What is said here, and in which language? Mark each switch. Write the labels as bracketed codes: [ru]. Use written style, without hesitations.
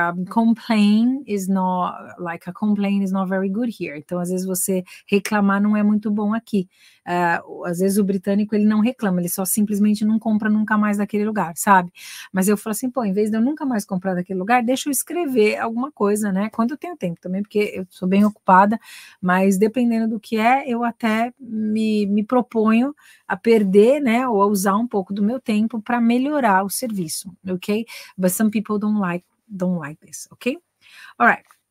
[en] Complain is not very good here. [pt] Então, às vezes você reclamar não é muito bom aqui. Às vezes o britânico ele não reclama, ele só simplesmente não compra nunca mais daquele lugar, sabe? Mas eu falo assim, pô, em vez de eu nunca mais comprar daquele lugar, deixa eu escrever alguma coisa, né? Quando eu tenho tempo também, porque eu sou bem ocupada, mas dependendo do que eu até me proponho a perder, né, ou a usar um pouco do meu tempo para melhorar o serviço, ok? [en] But some people don't like this, okay? All right.